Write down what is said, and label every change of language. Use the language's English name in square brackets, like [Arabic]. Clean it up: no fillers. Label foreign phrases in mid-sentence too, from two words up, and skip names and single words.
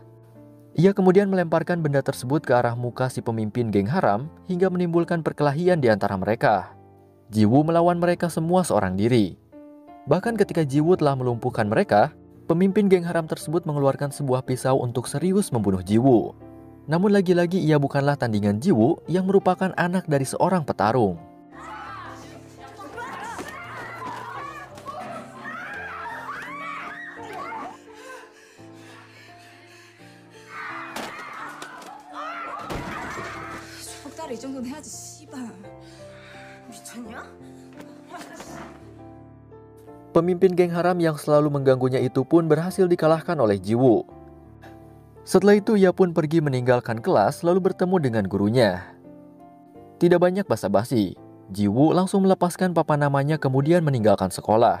[Indonesian] Ia kemudian melemparkan benda tersebut ke arah muka si pemimpin geng haram hingga menimbulkan perkelahian di antara mereka. Ji-woo melawan mereka semua seorang diri. Bahkan ketika Ji-woo telah melumpuhkan mereka, pemimpin geng haram tersebut mengeluarkan sebuah pisau untuk serius membunuh Ji-woo. Namun lagi-lagi ia bukanlah tandingan Ji-woo yang merupakan anak dari seorang petarung. [Korean] 이 정도는 해야지 씨발. 미쳤냐? [Indonesian] Pemimpin geng haram yang selalu mengganggunya itu pun berhasil dikalahkan oleh Ji-woo. Setelah itu ia pun pergi meninggalkan kelas lalu bertemu dengan gurunya. Tidak banyak basa-basi, Ji-woo langsung melepaskan papan namanya kemudian meninggalkan sekolah.